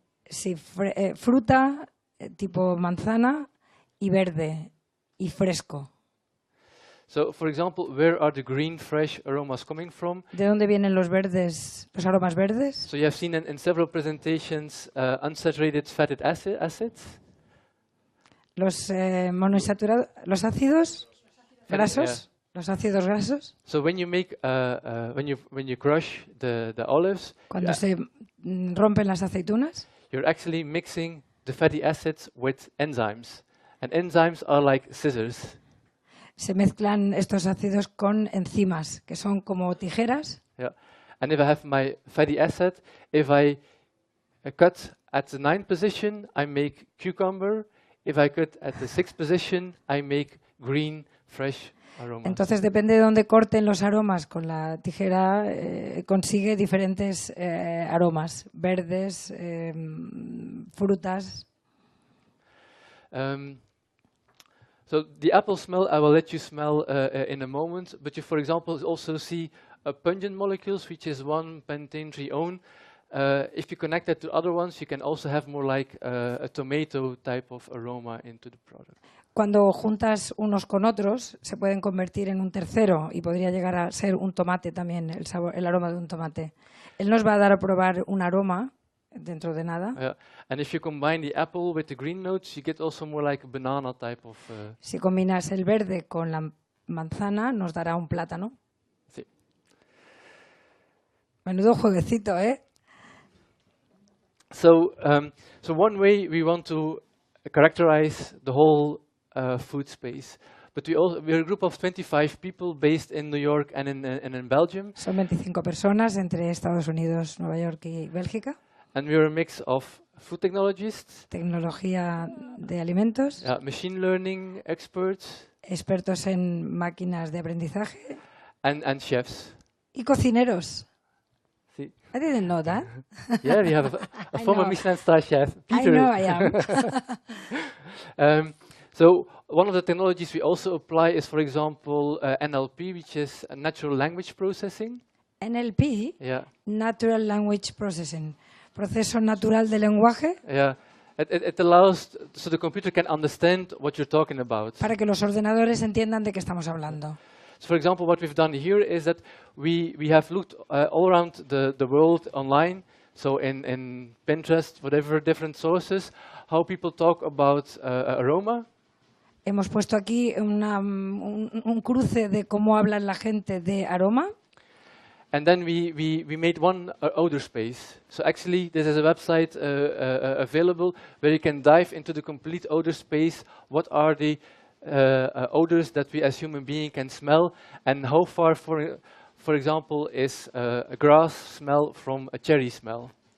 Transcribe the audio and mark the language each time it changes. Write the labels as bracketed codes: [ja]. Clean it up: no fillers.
[es] Sí, fruta tipo manzana y verde y fresco. [en] So, for example, where are the green, fresh aromas coming from? [es] ¿De dónde vienen los aromas verdes? [en] So you have seen in several presentations unsaturated fatty acids. [es] Los monoinsaturados, los ácidos grasos, los ácidos grasos. [en] So when you make when you crush the olives, [es] cuando se rompen las aceitunas, [en] you're actually mixing the fatty acids with enzymes, and enzymes are like scissors. [es] Se mezclan estos ácidos con enzimas, que son como tijeras. [en] Yeah. And if I have my fatty acid, if I cut at the 9th position, I make cucumber. If I cut at the 6th position, I make green, fresh aromas. [es] Entonces, depende de dónde corten los aromas con la tijera, consigue diferentes aromas, verdes, frutas. [en] So the apple smell, I will let you smell in a moment, but you, for example, also see pungent molecules, which is 1-pentane-3-one. If you connect that to other ones, you can also have more like a tomato type of aroma into the product. [es] Cuando juntas unos con otros, se pueden convertir en un tercero y podría llegar a ser un tomate también, el sabor, el aroma de un tomate. Él nos va a dar a probar un aroma dentro de nada. [en] And if you combine the apple with the green notes, you get also more like a banana type of. [es] Si combinas el verde con la manzana, nos dará un plátano. Sí. Menudo jueguecito, ¿eh? [en] So one way we want to characterize the whole food space, but we're a group of 25 people based in New York and in Belgium. [es] Son 25 personas entre Estados Unidos, Nueva York y Bélgica. [en] And we're a mix of food technologists, [es] tecnología de alimentos, [en] machine learning experts, [es] expertos en máquinas de aprendizaje, [en] and chefs. [es] Y cocineros. Sí. [en] I didn't know that. Yeah, we have a former Michelin star chef, Peter. I know I am. So one of the technologies we also apply is, for example, NLP, which is natural language processing. NLP, yeah. Natural Language Processing, [es] proceso natural de lenguaje. [en] Yeah. It allows so the computer can understand what you're talking about. [es] Para que los ordenadores entiendan de qué estamos hablando. [en] So for example, what we've done here is that we have looked all around the world online, so in Pinterest, whatever different sources, how people talk about aroma. [es] Hemos puesto aquí un cruce de cómo habla la gente de aroma. [en] And then we made one odor space. So actually, this is a website available where you can dive into the complete odor space. What are the odors that we as human beings can smell, and how far, for example, is a grass smell from a cherry smell?